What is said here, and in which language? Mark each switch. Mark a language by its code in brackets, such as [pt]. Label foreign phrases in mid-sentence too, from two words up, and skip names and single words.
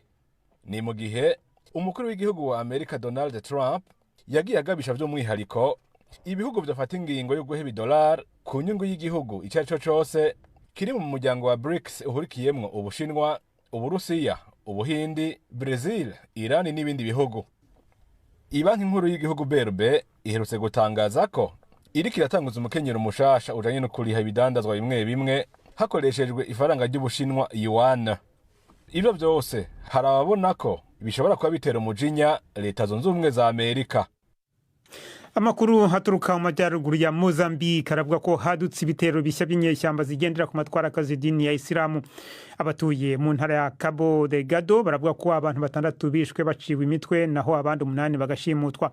[rn] Ni mu gihe umukuru w'igihugu wa Amerika Donald Trump yagiye agabisha vy'umwihariko ibihugu vyafata ingingo yo guheba idolari ku nyungu y'igihugu ico arico cose kiri mu muryango wa BRICS uhurikiyemwo Ubushinwa, Uburusiya, Ubuhindi, Brazil, Iran n'ibindi bihugu. Ibanki nkuru y'igihugu BRB iherutse gutangaza ko iriko iratanguza umukenyero mushasha ujanye no kuriha ibidandazwa bimwe bimwe hakoreshejwe ifaranga ry'Ubushinwa yuan. Ivyo vyose harababona ko bishobora kuba bitera umujinya Leta Zunze Ubumwe za Amerika. Amakuru haturuka mu majyaruguru ya Mozambique aravuga ko hadutse ibitero bishya by'inyeshyamba zigendera ku matwarakazi dini ya Isilamu. Abatuye mu ntara ya Cabo Delgado baravuga ko abantu 6 bishwe baciwe imitwe naho abandi 8 bagashimutwa.